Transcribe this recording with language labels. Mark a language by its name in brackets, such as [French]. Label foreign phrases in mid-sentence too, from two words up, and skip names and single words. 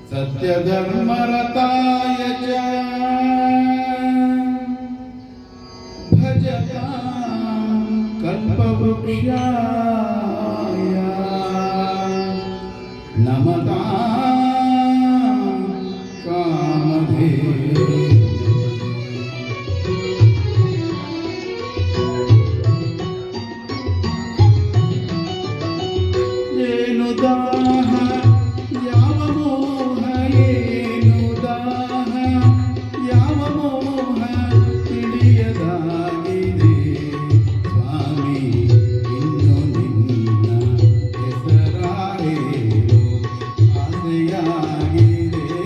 [Sanskrit] सत्यधर्मरताय च भजतां कल्पवृक्षाय नमतां कामधेनवे। [Kannada] ಏನು ದಾಹ ಯಾವ ಮೋಹ ಏನು ದಾಹ ಯಾವ ಮೋಹ ತಿಳಿಯದಾಗಿದೆ ಸ್ವಾಮಿ ಇನ್ನು ನಿನ್ನ ಹೆಸರಾರೇನು ಆಸೆಯಾಗಿದೆ